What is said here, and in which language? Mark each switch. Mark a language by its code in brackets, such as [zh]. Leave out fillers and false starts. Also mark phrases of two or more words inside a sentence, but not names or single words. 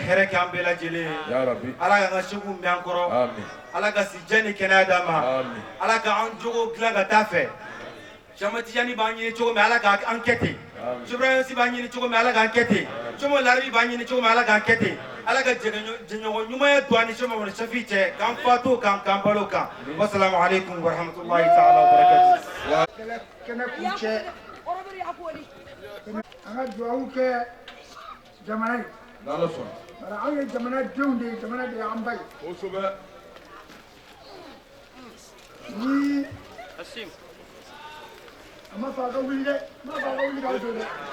[bm] hɛrɛ kɛ an bɛɛ lajɛlen ye ala ka an ka segu mɛn an kɔrɔ ala ka si diɲɛ ni kɛnɛya d'an ma ala ka an jogo dilan ka taa fɛ Sema Tijani b'an ɲini cogo min ala k'an kɛ ten Sebrasi b'an ɲini cogo min ala k'an kɛ ten Soma larabi b'an ɲini cogo min ala k'an kɛ ten ala ka jɛɲɔgɔn ɲumanya don an ni Soma Safi cɛ k'an fato kan k'an balo kan [ar] والسلام عليكم ورحمة الله تعالى وبركاته [bm] kɛnɛ kuncɛ an ka duwawu kɛ jamana ye bari anw ye jamana denw de ye jamana de y'an ba ye ni a ma fɔ a ka wuli dɛ n b'a fɔ a ka wuli k'an to dɛ